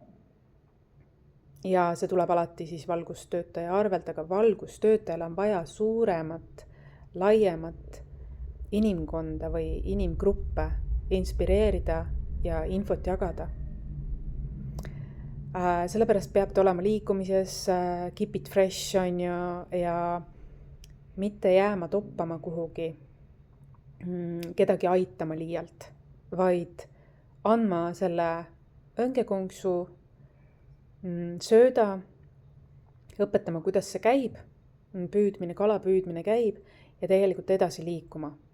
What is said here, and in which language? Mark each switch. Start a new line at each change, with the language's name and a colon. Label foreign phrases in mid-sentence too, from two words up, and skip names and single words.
Estonian: Ja see tuleb alati siis valgustöötaja arvelt, aga valgustöötajal on vaja suuremat, laiemat inimkonda või inimgruppe inspireerida ja infot jagada. Sellepärast peab ta olema liikumises,
English: keep it fresh
Estonian: on ju, ja mitte jääma toppama kuhugi, kedagi aitama liialt, vaid andma selle õngekonksu, sööda, õpetama, kuidas see käib, püüdmine, kala püüdmine käib ja tegelikult edasi liikuma.